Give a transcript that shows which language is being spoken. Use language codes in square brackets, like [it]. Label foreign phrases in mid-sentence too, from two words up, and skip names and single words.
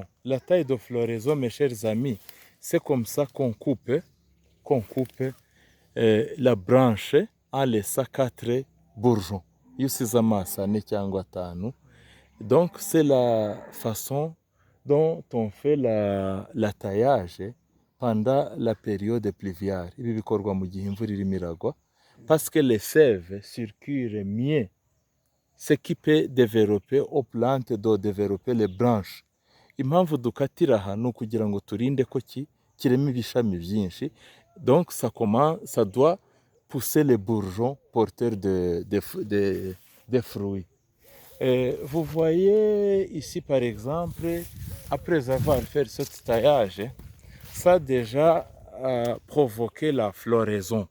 [fr] La taille de floraison, mes chers amis, c'est comme ça qu'on coupe la branche en laissant 4 bourgeons. Donc, c'est la façon dont on fait la taillage pendant la période pluviale. [rw] Ibi bikorwa mu gihe imvura irimo iragwa [fr] parce que les sèves circulent mieux, ce qui peut développer aux plantes de développer les branches. [rw] Impamvu dukatira aha ni ukugira ngo turinde ko kirema ibishami byinshi. [fr] Donc ça doit pousser les bourgeons porteurs de fruits. Vous voyez ici par exemple, après avoir fait ce taillage, ça a déjà provoqué la floraison.